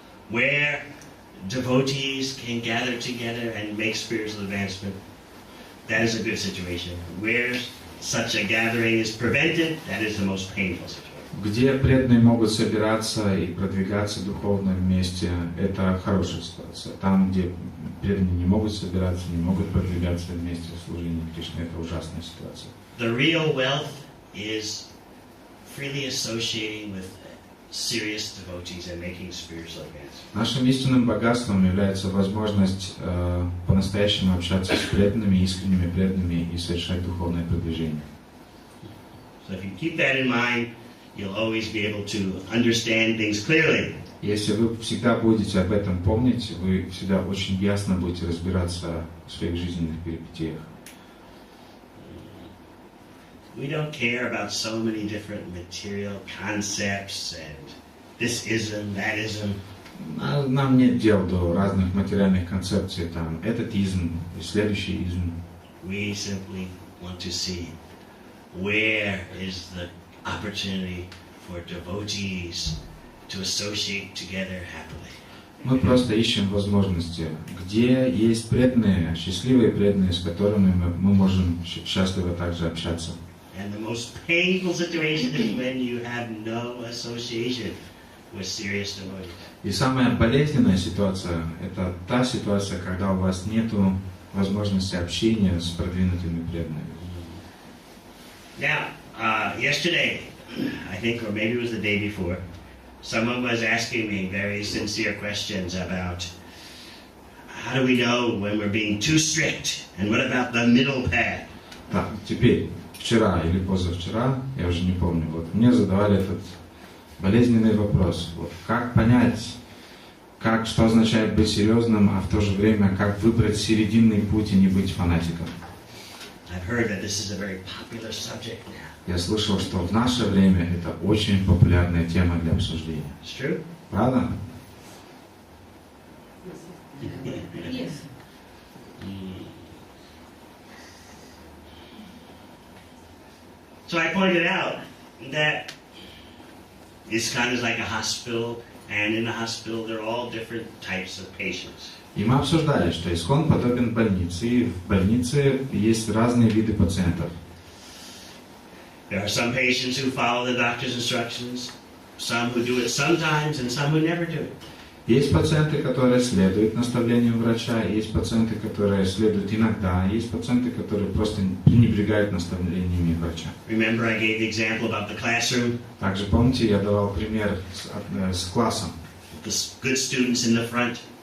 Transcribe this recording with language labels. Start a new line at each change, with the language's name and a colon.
English: Where devotees can gather together and make spiritual advancement, that is a good situation. Where such a gathering is prevented, that is the most painful situation.
Russian: Где преданные могут собираться и продвигаться духовно вместе, это хорошая ситуация. Там, где преданные не могут собираться, не могут продвигаться вместе в служении Кришне, это ужасная ситуация.
English: The real wealth is freely associating with serious devotees and making spiritual advancement.
Russian: Нашим истинным богатством является возможность по-настоящему общаться с преданными, искренними преданными и совершать духовное продвижение.
English: So if you keep that in mind, you'll always be able to understand things clearly.
Russian: Если вы всегда будете об этом помнить, вы всегда очень ясно будете разбираться в своих жизненных перипетиях.
English: We don't care about so many different material concepts and this ism, that ism.
Russian: Нам нет дел до разных материальных концепций, там, этот изм и следующий изм.
English: We simply want to see where is the opportunity for devotees to associate together happily.
Russian: Мы просто ищем возможности, где есть преданные, счастливые преданные, с которыми мы можем счастливо также общаться.
English: And the most painful situation is when you have no association with serious devotees.
Russian: И самая болезненная ситуация – это та ситуация, когда у вас нет возможности общения с продвинутыми преданными.
English: Now, yesterday, I think, or maybe it was the day before, someone was asking me very sincere questions about how do we know when we're being too strict, and what about the middle path?
Russian: Так, теперь, вчера или позавчера, я уже не помню, вот мне задавали этот болезненный вопрос. Вот, как понять, что означает быть серьезным, а в то же время как выбрать серединный путь и не быть фанатиком?
English: I've heard that this is a very popular subject now.
Russian: Я слышал, что в наше время это очень популярная тема для обсуждения.
English: It's true?
Russian: Правда?
English: Yes. So I pointed out that ISKCON is like a hospital, and in the hospital there are all different types of patients.
Russian: И мы обсуждали, что ИСККОН подобен больнице, и в больнице есть разные виды пациентов.
English: There are some patients who follow the doctor's instructions, some who do it sometimes, and some who never do it.
Russian: Есть пациенты, которые следуют наставлениям врача, есть пациенты, которые следуют иногда, есть пациенты, которые просто пренебрегают наставлениями врача.
English: Remember, I gave the example about the classroom.
Russian: Также помните, я давал пример с классом.
English: The good students in the front,